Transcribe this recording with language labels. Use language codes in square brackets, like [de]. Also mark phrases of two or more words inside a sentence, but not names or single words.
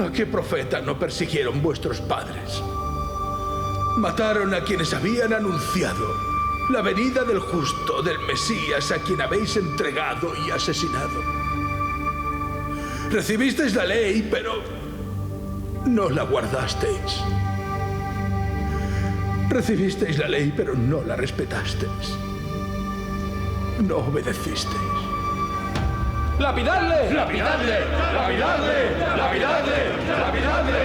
[es] ¿A qué profeta no persiguieron vuestros padres? Mataron a quienes habían anunciado la venida del justo, del Mesías, a quien habéis entregado y asesinado. Recibisteis la ley, pero no la guardasteis. Recibisteis la ley, pero no la respetasteis. No obedecisteis. ¡Lapidadle! ¡Lapidadle! ¡Lapidadle! ¡Lapidadle! ¡Lapidadle!